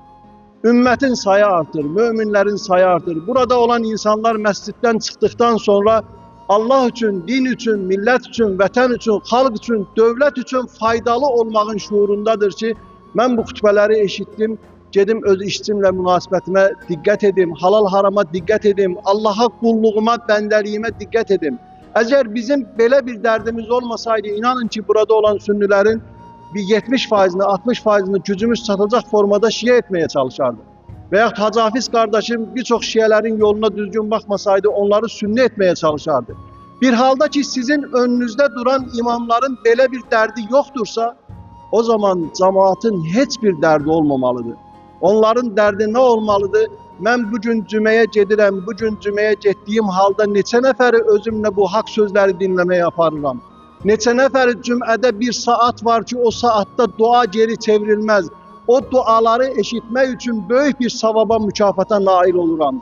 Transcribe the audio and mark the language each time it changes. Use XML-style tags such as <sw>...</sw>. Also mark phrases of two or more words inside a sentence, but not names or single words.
<az>Ümmətin sayı artır, möminlərin sayı artır. Burada olan insanlar məsciddən çıxdıqdan sonra Allah üçün, din üçün, millət üçün, vətən üçün, xalq üçün, dövlət üçün faydalı olmağın şuurundadır ki, mən bu xütbələri eşitdim, gedim öz işçimlə münasibətimə diqqət edim, halal harama diqqət edim, Allaha qulluğuma, bəndəliyimə diqqət edim. Əgər bizim belə bir dərdimiz olmasaydı, inanın ki, burada olan sünnilərin bir 70%'ni, 60%'ni gücümüz çatacak formada şiye etmeye çalışardı.</az> <tr>Veyahut Hacı Hafiz kardeşim birçok şiyelerin yoluna düzgün bakmasaydı onları sünni etmeye çalışardı. Bir halda ki sizin önünüzde duran imamların böyle bir derdi yoktursa, o zaman cemaatin hiçbir derdi olmamalıdır. Onların derdi ne olmalıdır? Ben bugün cümeye</tr> <az>gedirəm, bugün cümeye getdiyim halda neçə nəfəri özümlə bu hak sözləri dinləməyə aparıram. Neçə nəfəri cümlədə bir saat var ki, o saatte dua geri çevrilmez. O duaları eşitmək üçün böyük bir savaba, mükafata nail oluram.</az>